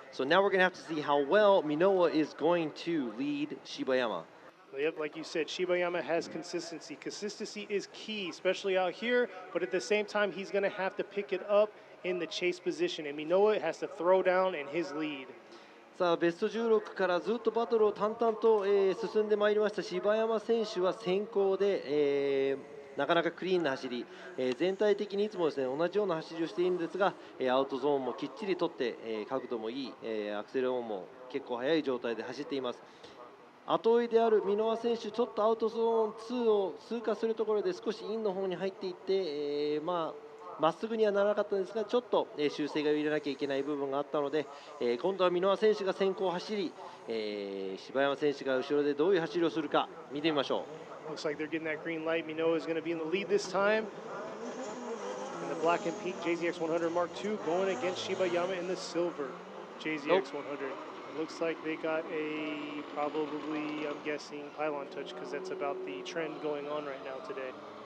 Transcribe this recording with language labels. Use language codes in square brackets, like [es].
[en] So now we're going to have to see how well Minowa is going to lead Shibayama. Yep, like you said, Shibayama has consistency. Consistency is key, especially out here, but at the same time, he's going to have to pick it up in the chase position, and Minowa has to throw down in his lead. [ja] さあベスト16からずっとバトルを淡々と、進んでまいりました柴山選手は先行で、なかなかクリーンな走り、全体的にいつもですね同じような走りをしているんですが、アウトゾーンもきっちり取って、角度もいい、アクセル音も結構速い状態で走っています。後追いである箕輪選手、ちょっとアウトゾーン2を通過するところで少しインの方に入っていって、まっすぐにはならなかったんですが、ちょっと、修正が入れなきゃいけない部分があったので、今度は箕輪選手が先行走り、柴山選手が後ろでどういう走りをするか見てみましょう。 [en] Looks like they're getting that green light. Minowa is going to be in the lead this time. And the black and pink JZX 100 Mark II going against Shibayama in the silver JZX 100. Looks like they got a probably, I'm guessing, pylon touch because that's about the trend going on right now today.